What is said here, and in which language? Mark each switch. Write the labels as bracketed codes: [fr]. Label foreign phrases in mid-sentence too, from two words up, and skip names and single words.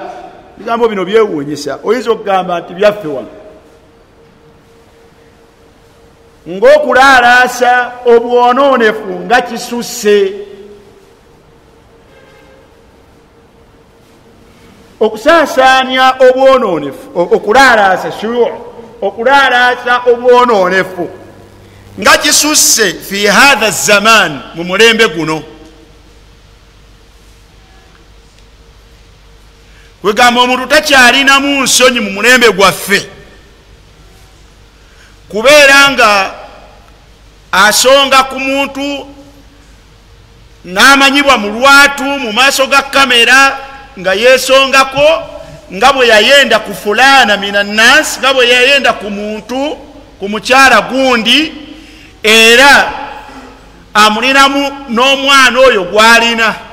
[lg] Bigambo bino byewuunyisa, oyinza okugamba nti byaffe wano ng'okulaalaasa obwonoonefu nga kisusse. Okusaasaanya obwonoonefu, okulaalaasa shuyu', okulaalaasa obwonoonefu nga kisusse [ar] في هذا الزمان, [lg] mu mulembe guno. Kwegamba omuntu takyalinamu nsonyi mu mulembe gwaffe kubeera nga asonga ku muntu n'amanyibwa mu lwatu mu maaso ga kamera nga yeesongako nga bwe yayenda ku [ar] فلانة من الناس, [lg] nga bwe yayenda ku muntu ku mukyala gundi, era amulinamu n'omwana oyo gw'alina.